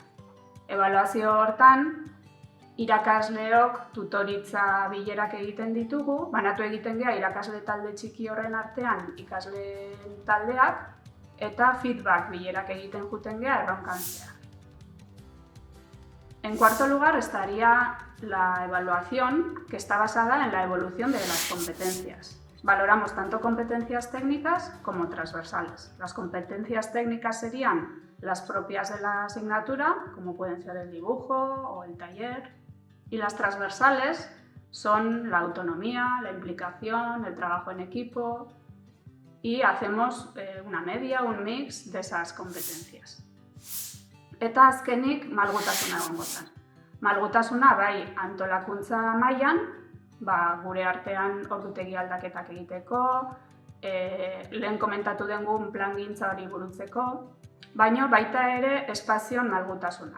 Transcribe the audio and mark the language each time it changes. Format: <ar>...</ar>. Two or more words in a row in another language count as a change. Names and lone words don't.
<eu>Ebaluazio hortan, irakasleok tutoritza bilerak egiten ditugu, banatu egiten gea irakasle talde txiki horren artean ikasleen taldeak, eta feedback bilerak egiten juten gea erronkan zehar.</eu> <es>En cuarto lugar estaría la evaluación, que está basada en la evolución de las competencias. Valoramos tanto competencias técnicas como transversales. Las competencias técnicas serían las propias de la asignatura, como pueden ser el dibujo o el taller, y las transversales son la autonomía, la implicación, el trabajo en equipo, y hacemos una media, un mix de esas competencias.</es> <eu>Eta azkenik malgutasuna egongo zen. Malgutasuna bai antolakuntza mailan, gure artean ordutegi aldaketak egiteko, lehen komentatu dengun plangintza hori burutzeko, baina baita ere espazioan malgutasuna.</eu>